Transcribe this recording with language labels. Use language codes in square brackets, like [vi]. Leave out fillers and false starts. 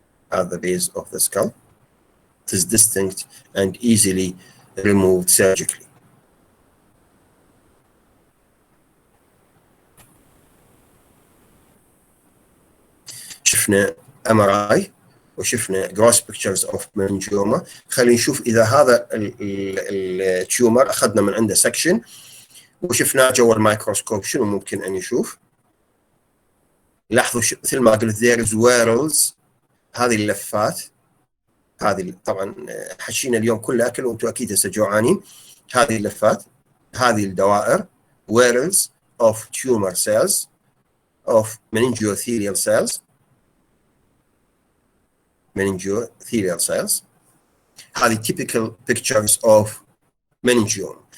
[en] At the base of the skull. It is distinct and easily removed surgically. [ar] شفنا MRI وشفنا [en] gross pictures of meningioma. [ar] خلينا نشوف إذا هذا التيومر أخذنا من عنده section وشفناه جوا الميكروسكوب شنو ممكن أن يشوف. لاحظوا مثل ما قلت [en] there is whorls، [ar] هذه اللفات، هذه طبعا حشينا اليوم كله أكل وأنتم أكيد هسه جوعانين. هذه اللفات، هذه الدوائر [en] whorls of tumor cells of meningothelial cells. meningothelial cells. هذه typical pictures of meningioma.